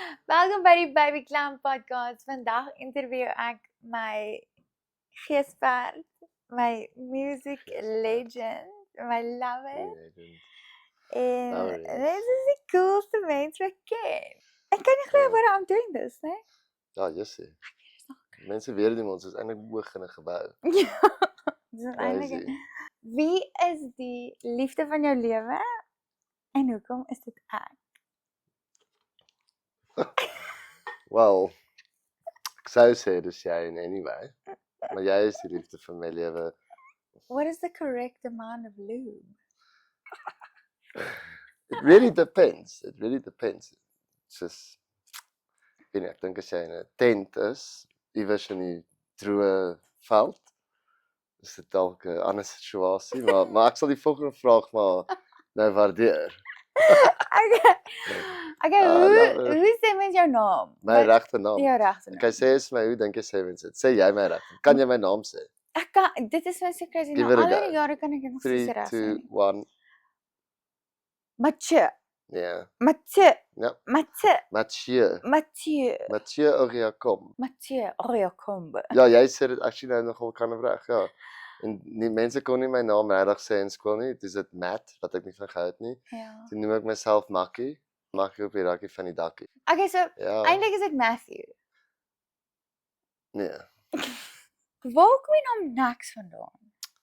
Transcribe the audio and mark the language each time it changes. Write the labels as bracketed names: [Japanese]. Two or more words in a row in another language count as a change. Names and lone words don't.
[Afrikaans] Welkom by die Baby Clown podcast. Vandag interview ek my geesperd, my [English] music legend, [Afrikaans] my lover. En dit is die coolste mens wat ek ken. Ek kan nie glo wat [English] I'm doing this, [Afrikaans] né? Ja, Jessie. Mense weet nie, ons is eintlik hoog in 'n gebou. Ja. Dis eintlik. Crazy. Wie is die liefde van jou lewe? En hoekom is dit ek? Wel, ek sou sê dis jy [English] in anyway. [Afrikaans] Maar jy is die liefde van my lewe. [English] What is the correct amount of lube? It really depends. It really depends. It's just [Afrikaans] ek dink as jy in 'n tent is, iewers in die droë veld, is dit dalk 'n ander situasie, maar ek sal die volgende vraag maar nou waardeer. Okay, hoe sê mens jou naam? My regte naam. Jou regte naam. Ek sê is my, hoe dink jy sê mens dit? Sê jy my reg? Kan jy my naam sê? Ek kan, dit is my so crazy. [English] Give [Afrikaans] Nou, [English] it a [Afrikaans] al [English] go. [Afrikaans] die jare kan ek dit nog [English] 3, [Afrikaans] steeds reg [English] 2, [Afrikaans] sê. [English] 1. [Afrikaans] Mathieu, Ja. Mathieu, Ja. Mathieu, Mathieu. Mathieu, Mathieu Oriakom. Mathieu, Oriakombe. Ja, jy sê dit actually nou nogal kan reg, ja. En die mense kon nie my naam regtig sê in skool nie. Dis dit Matt wat ek nie van gehou het nie. Ja. Toe noem ek myself Makkie. Makkie op die rakkie van die dakkie. [English] Okay, so [Afrikaans] Ja. eintlik is dit Matthew. Nee. Waar kom die naam Nax vandaan?